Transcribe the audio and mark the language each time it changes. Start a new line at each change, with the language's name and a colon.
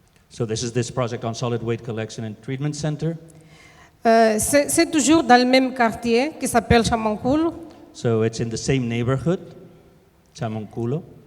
English: So this is this project on solid waste collection and treatment center.
French: C'est toujours dans le même quartier qui s'appelle Chamancoul.
English: So it's in the same neighborhood, Chamanculo.